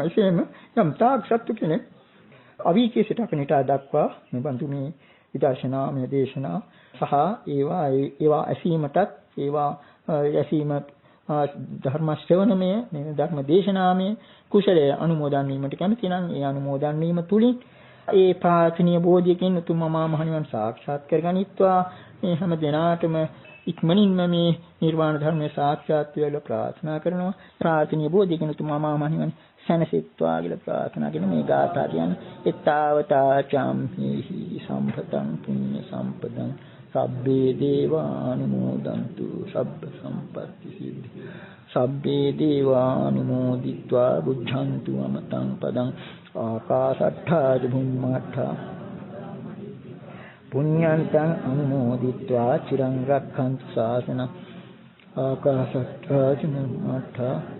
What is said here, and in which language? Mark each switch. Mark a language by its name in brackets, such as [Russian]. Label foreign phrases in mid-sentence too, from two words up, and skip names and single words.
[Sinhala] එසේම යම් තාක් සත්තු කෙනෙක් අවීචී සිට අපිට දක්වා මේ බඳු මේ විදර්ශනාමය දේශනා සහ ඒවා ඇසීමටත් ඒවා ඇසීම ධර්ම ශ්‍රවණමය මේ ධර්ම දේශනාමය කුසලයේ අනුමෝදන් වීමට කැමති නම් ඒ අනුමෝදන් වීම තුලින් ඒ ප්‍රාර්ථනීය බෝධියකින් උතුම් මහා මහණිවන් සාක්ෂාත් කරගනිත්වා මේ හැම දිනාටම ඉක්මනින්ම මේ නිර්වාණ ධර්මයේ සාක්ෂාත් වේලා ප්‍රාර්ථනා කරනවා. ප්‍රාර්ථනීය බෝධියකින් උතුම් මහා මහණිවන් සැනසෙත්වා කියලා ප්‍රාර්ථනා කරන මේ ගාථා කියන්නේ [Pali] ඊතාවතා චම්හි සම්පතං පුඤ්ඤ සම්පදං සබ්බේ දේවානුමෝදන්තු සබ්බ සම්පත්ති සිද්ධි සබ්බේ දේවානුමෝදිत्वा බුද්ධන්තු අමතං පදං ආකාශට්ඨා බුම්මඨා පුඤ්ඤන්තං අනුමෝදිत्वा චිරං රක්ඛන්තු ශාසනං ආකාශට්ඨා බුම්මඨා